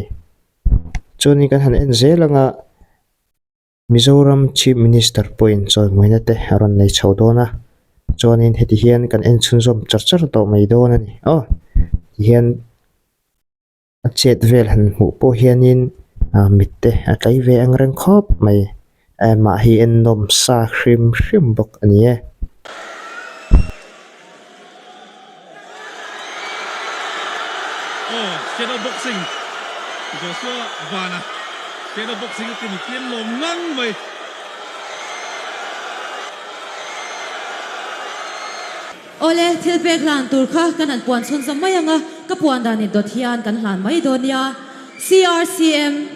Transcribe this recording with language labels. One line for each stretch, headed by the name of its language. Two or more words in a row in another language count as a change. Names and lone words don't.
Mizo: choni kan han en zelanga Mizoram
English: Chief Minister
Mizo: point choi moina te ron nei chaudona chonin heti hian kan en chunzom charchar to mai dona ni hian a chet vel han hu po hianin mitte atlai ve ang reng khop mai ma hi en nom sa hrim bok ani e
English: Shadow boxing. Joshua Vana. Shadow boxing is the team
Mizo: long ngang mai. Ole thilpek lan tur kha kan an puan chon sam mai anga ka puan dan ni dot hian kan hlan mai donia CRCM